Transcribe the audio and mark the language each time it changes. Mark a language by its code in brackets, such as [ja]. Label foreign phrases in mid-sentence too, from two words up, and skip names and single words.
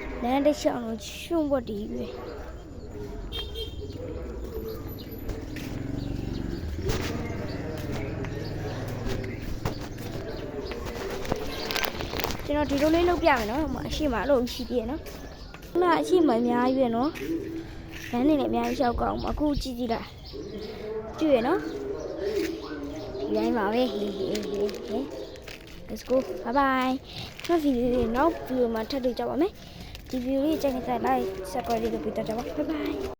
[my] န်းတစ်ချောင်းလုံးရှုံးပေါ်တည်ပဲကျွန်တော်ဒီလိုလေးလုပ်ပြမယ်နော် အရှိမလို့ရှိသေးရနော်ခုနအရှိမအများကြီးပဲနော်လမ်းနေလည်းအများကြီးလျှောက်ကောင်းအခုကြည့်ကြည့်လိုက်တွေ့ရနော်ဒီတိုင်းပါပဲဟေး [en] let's go bye bye [my] ကျွန်တော်ဗီဒီယိုလေးနောက်ဗီဒီယိုမှာထပ်တွေ့ကြပါမယ်ဒီဗီဒီယိုလေးကြိုက်နေတဲ့ [en] like subscribe [my] လေးလုပ်ပေးတတ်ကြပါ [en] bye bye